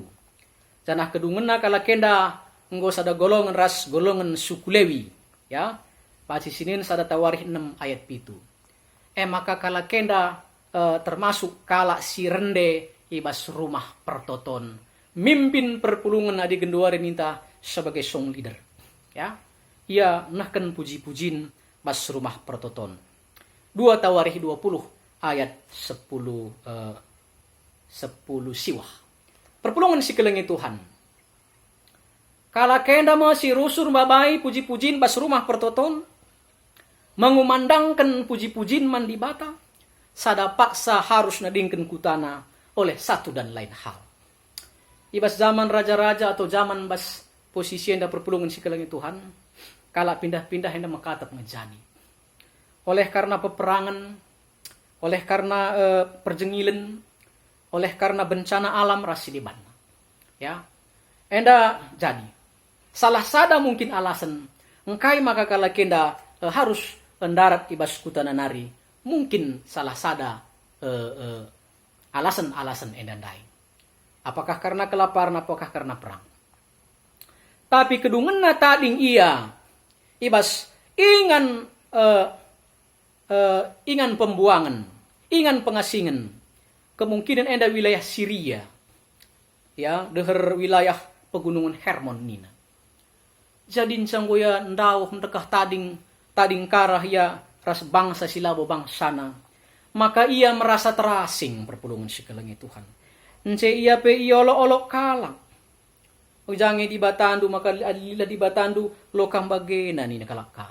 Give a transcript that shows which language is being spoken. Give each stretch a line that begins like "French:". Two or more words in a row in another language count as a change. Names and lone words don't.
Batak Karo: Janah kedungena kala kenda nggo sada golongan ras golongan suku Lewi ya. Pansi sinin sada tawarih 6 ayat 7. Maka kala kenda termasuk kala si rende ibas rumah pertoton. Mimpin perpulungan adi genduari minta sebagai
English: song leader.
Batak Karo: Ya. Ia nahkan puji-pujin bas rumah pertoton. 2 Tawarikh 20 ayat 10 siwah. perpulungan si kelengi Tuhan. Kala kenda si rusur babai puji-pujin bas rumah pertoton, mengumandangkan puji-pujin mandi bata, sada paksa harus nadingkan kutana
Indonesian: oleh satu dan lain hal.
Batak Karo: Ibas zaman raja-raja atau zaman bas posisi enda perpulungan si kelengi Tuhan, kala pindah-pindah enda makatap ngejani.
Indonesian: Oleh karena peperangan, oleh karena perjengilan, oleh karena bencana alam
Batak Karo: rasi di bana. Ya, enda jadi. Salah sada mungkin alasan engkai maka kala kenda harus mendarat ibas kutana nari. Mungkin salah sada alasan-alasan endandai.
Indonesian: Apakah karena kelaparan, apakah karena perang.
Batak Karo: Tapi kedungenna tading ia ibas ingan pembuangan, ingan pengasingan. Kemungkinan enda wilayah Syria. Ya, deher wilayah pegunungan Hermon nina. Jadi canggoya ndau mendekah tading karah ya ras bangsa silabo bangsana. Maka ia
Indonesian: merasa terasing
Batak Karo: perpulungan si kelengi Tuhan. Ence ia pe iolo-olok kalang. Ujange di batandu maka alila di batandu lokang bagena ni nakalaka.